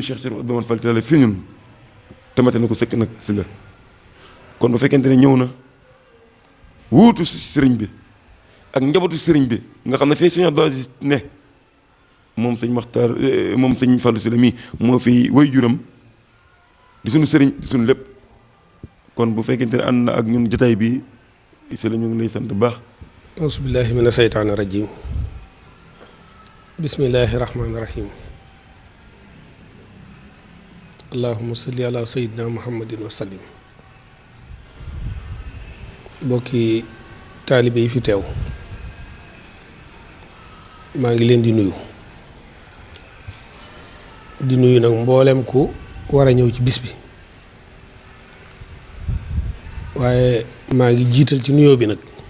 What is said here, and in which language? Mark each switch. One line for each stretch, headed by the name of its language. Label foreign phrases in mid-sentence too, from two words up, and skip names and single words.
Wolof: Cheikh Chérif Abdou Rahmane Fall Tilala fi ñun tamate na ko sëkk nag si la kon bu fekkente ne ñëw na wuutu sëriñ bi ak njabootu sëriñ bi nga xam ne fee sëñ Abdou Aziz ne moom sëñ Maxtaar moom sëñ Fallou si la mii moo fi way juram di suñu sëriñ di suñu lépp kon bu fekkente ne ànd na ak ñun jotaay bi si la ñu ngi lay sant bu baax.
Arabic: أعوذ بالله من الشيطان الرجيم بسم الله الرحمن الرحيم اللهم صل على سيدنا محمد وسلم
Wolof: bokki taalibe yi fi teew maa ngi leen di nuyu nag mboolem ku war a ñëw ci bis bi waaye maa ngi jiital ci nuyoo bi nag